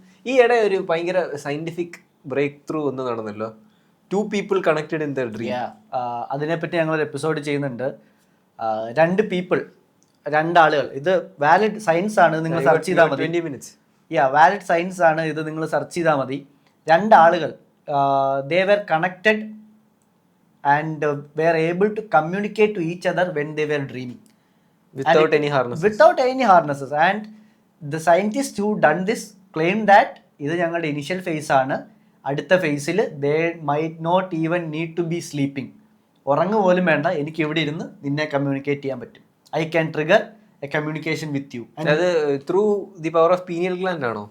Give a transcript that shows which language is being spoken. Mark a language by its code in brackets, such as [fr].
[ml] ഈ ഇടെ ഒരു ഭയങ്കര സയന്റിഫിക് ബ്രേക്ക് ത്രൂ ഒന്ന് നടന്നല്ലോ. [en] 2 people connected in their dream. [ml] അതിനെപ്പറ്റി ഞങ്ങളൊരു എപ്പിസോഡ് ചെയ്യുന്നുണ്ട്. [en] 2 people [ml] രണ്ടാളുകൾ, ഇത് വാലിഡ് സയൻസ് ആണ്, നിങ്ങൾ സെർച്ച് ചെയ്താൽ മതി. [en] 20 minutes. [ml] വാലിഡ് സയൻസ് ആണ് ഇത്, നിങ്ങൾ സെർച്ച് ചെയ്താൽ മതി. [en] രണ്ടാളുകൾ they were connected and were able to communicate to each other when they were dreaming Without any harnesses. Without any harnesses. And the scientists who done this claim that [ml] ഇത് ഞങ്ങളുടെ initial face ആണ്, അടുത്ത ഫേസിൽ [en] they might not even need to be sleeping. [ml] ഉറങ്ങു പോലും വേണ്ട, എനിക്ക് ഇവിടെ ഇരുന്ന് നിന്നെ കമ്മ്യൂണിക്കേറ്റ് ചെയ്യാൻ പറ്റും. [en] I can trigger a communication with you. [ml] അത് [en] through the power of pineal gland ആണോ?